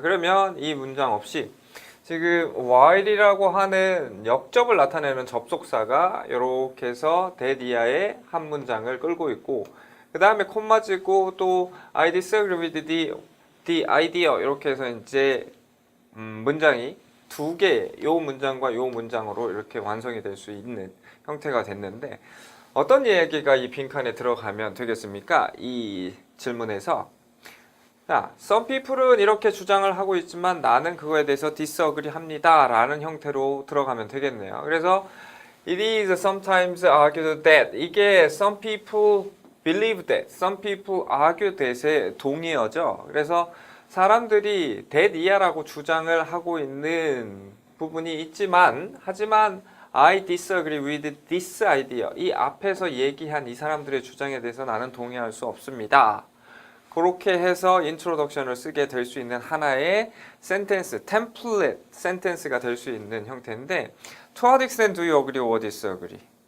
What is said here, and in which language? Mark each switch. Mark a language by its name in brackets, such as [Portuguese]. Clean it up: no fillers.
[Korean] 그러면 이 문장 없이 지금 while이라고 하는 역접을 나타내는 접속사가 이렇게 해서 that 이하의 한 문장을 끌고 있고 그 다음에 콤마지고 또 [English] I disagree with the idea [Korean] 이렇게 해서 이제 문장이 두 개, 요 문장과 요 문장으로 이렇게 완성이 될 수 있는 형태가 됐는데 어떤 이야기가 이 빈칸에 들어가면 되겠습니까? 이 질문에서 자, some people은 이렇게 주장을 하고 있지만 나는 그거에 대해서 disagree 합니다 라는 형태로 들어가면 되겠네요. 그래서 [English] it is sometimes argued that [Korean] 이게 [English] some people believe that, some people argue that [Korean] 의 동의어죠. 그래서 사람들이 that 이하라고 주장을 하고 있는 부분이 있지만 하지만 [English] I disagree with this idea [Korean] 이 앞에서 얘기한 이 사람들의 주장에 대해서 나는 동의할 수 없습니다. 그렇게 해서 인트로덕션을 쓰게 될 수 있는 하나의 센텐스, 템플릿 센텐스가 될 수 있는 형태인데 [English] To what extent do you agree or disagree?